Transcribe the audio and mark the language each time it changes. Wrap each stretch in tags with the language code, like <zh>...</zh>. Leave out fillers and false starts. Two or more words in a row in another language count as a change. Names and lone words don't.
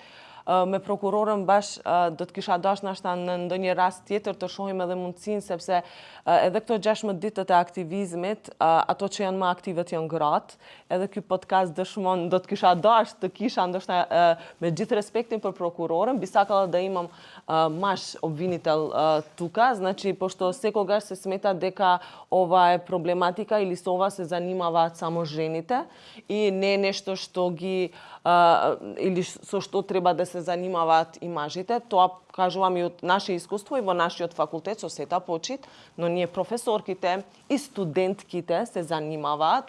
<sq>Me prokurorën bash do të kisha dashur nashta në ndonjë rast tjetër të shohim edhe mundësinë, sepse edhe këto 16 ditët e aktivizmit, ato që janë më aktivët janë gratë, edhe ky podcast dëshmon, do të kisha dashur të kisha ndoshta me gjithë respektin për prokurorën,</sq> <mk>би сакала да имам маж обвинител тука, значи пошто секогаш се смета дека ова е проблематика или се ова се занимаваат само жените и не е нешто што ги или со што треба да се занимаваат и мажите. Тоа кажувам и од наше искуство и во нашиот факултет со сета почит, но ние професорките и студентките се занимаваат.</mk>